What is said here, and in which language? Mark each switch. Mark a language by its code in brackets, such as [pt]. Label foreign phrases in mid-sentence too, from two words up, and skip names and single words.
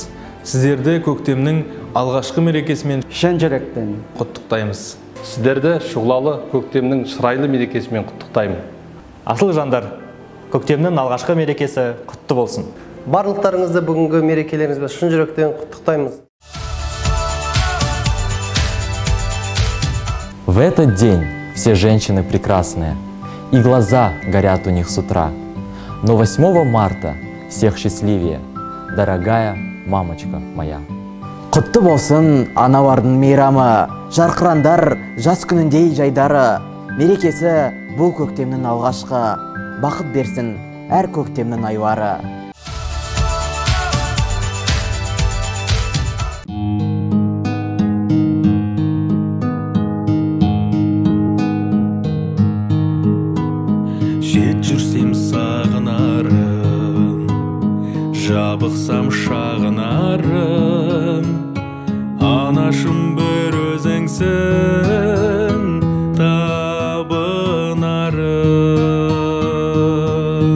[kk] Сіздерді көктемнің алғашқы мерекесімен шын жүректен құттықтаймыз. Сіздерді шұғылалы көктемнің шырайлы мерекесімен құттықтаймын. Асыл жандар, көктемнің алғашқы мерекесі құтты болсын. Барлықтарыңызды бүгінгі мерекелеріңізбен шын жүректен құттықтаймыз. [ru] В этот день все женщины прекрасные, и глаза горят у них с утра. Но 8 марта всех счастливее, дорогая мамочка моя. [kk] Құтты болсын аналардың мейрамы, жарқырандар жас күніндей жайдары. Мерекесі бұл көктемнің алғашқы, бақыт берсін әр көктемнің айлары. Жет жүрсем сағынарым, жабықсам шағынарым, анашым бір өзіңсің табынарым.